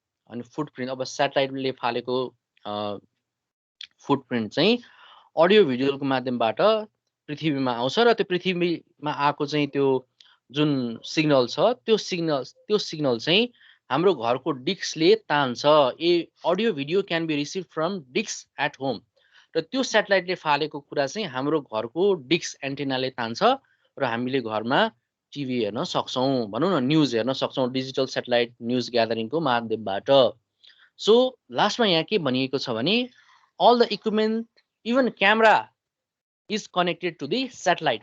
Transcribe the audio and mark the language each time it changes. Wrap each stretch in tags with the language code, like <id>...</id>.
<ne>अनि फुटप्रिन्ट अब सैटेलाइटले फालेको फुटप्रिन्ट चाहिँ अडियो भिडियोको माध्यमबाट पृथ्वीमा आउँछ र त्यो पृथ्वीमा आएको चाहिँ त्यो जुन सिग्नल छ त्यो सिग्नल चाहिँ हाम्रो घरको डिस्कले तान्छ।</ne> <en>Audio video can be receive from disk at home.</en> <ne>र त्यो सैटेलाइटले फालेको कुरा चाहिँ हाम्रो घरको डिस्क एन्टेनाले तान्छ र हामीले घरमा टिभी हेर्न सक्छौँ, भनौँ न न्युज हेर्न सक्छौँ डिजिटल सैटेलाइट न्युज ग्यादरिङको माध्यमबाट। सो लास्टमा यहाँ के भनिएको छ भने</ne> <en>All the equipment even camera is connected to the satellite.</en>